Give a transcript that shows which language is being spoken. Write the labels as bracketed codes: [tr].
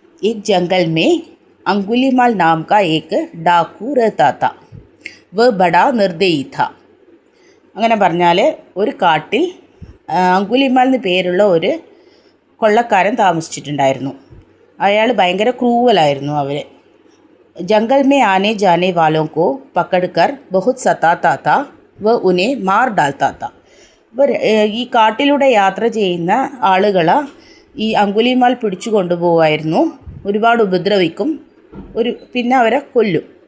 [hi] एक जंगल में अंगुलीमाल नाम का एक डाकू रहता था. वह बड़ा निर्दयी था. [ml] അങ്ങനെ പറഞ്ഞാൽ ഒരു കാട്ടിൽ അങ്കുലിമാൽ എന്ന് പേരുള്ള ഒരു കൊള്ളക്കാരൻ താമസിച്ചിട്ടുണ്ടായിരുന്നു. അയാൾ ഭയങ്കര ക്രൂവലായിരുന്നു. [hi] അവർ ജംഗൽ മേ ആനെ ജാനെ വാലോं को पकड़कर बहुत सताता था वह उन्हें मार डालता था. [ml] ഈ കാട്ടിലൂടെ യാത്ര ചെയ്യുന്ന ആളുകളെ ഈ അങ്കുലിമാൽ പിടിച്ചു കൊണ്ടുപോകുമായിരുന്നു. ഒരുപാട് ഉപദ്രവിക്കും, പിന്നെ അവരെ കൊല്ലും.